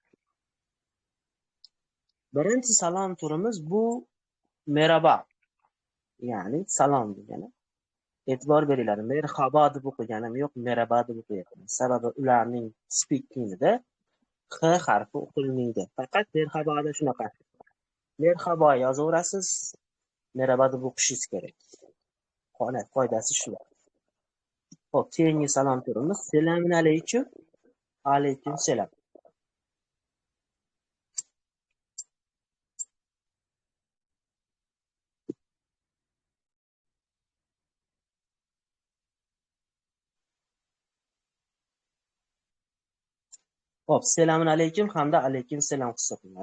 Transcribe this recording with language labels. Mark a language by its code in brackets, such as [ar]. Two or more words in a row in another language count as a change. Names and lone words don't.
[uz] Birinchi salom turimiz bu merhaba. Ya'ni salom degani. E'tibor beringlar, merhaba deb o'qiganim yo'q, merhaba deb o'qiyapman. Sababi ularning speakingida h harfi o'qilmaydi. Faqat merhaboda shunaqa. Merhaba yozaverasiz, merhaba deb o'qishingiz kerak. Qoidasi shu. Xo'p, keyingi salom turimiz assalomu alaykum. Alaykum salom. Xo'p, assalomu alaykum hamda alaykum salom hisoblanadi.